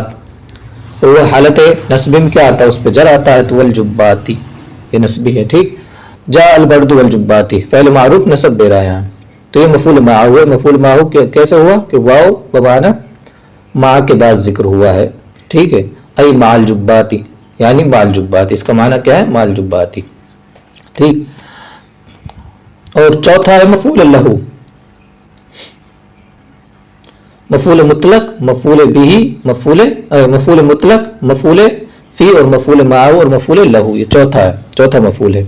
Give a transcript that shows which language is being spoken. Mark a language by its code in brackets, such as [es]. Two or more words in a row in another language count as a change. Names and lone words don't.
[ur] اور وہ حالت نصب میں کیا آتا ہے؟ اس پہ جر آتا ہے، تو والجباتی یہ نصبی ہے. ٹھیک، [ar] جا البرد والجباتی [ur] فعل معروف نصب دے رہا ہے یہاں، تو یہ مفعول معہ ہوا. مفعول معہ کیسے ہوا؟ کہ واو بمعنی ما کے بعد ذکر ہوا ہے. ٹھیک ہے، [ar] ای مع الجباتی یعنی مع الجباتی، [ur] اس کا معنی کیا ہے؟ [ar] مع الجباتی. [ur] ٹھیک، اور چوتھا ہے مفعول لہو. مفعول مطلق، مفعول بھی، مفعول مطلق، مفعول فی اور مفعول معہ اور مفعول لہو، یہ چوتھا مفعول ہے.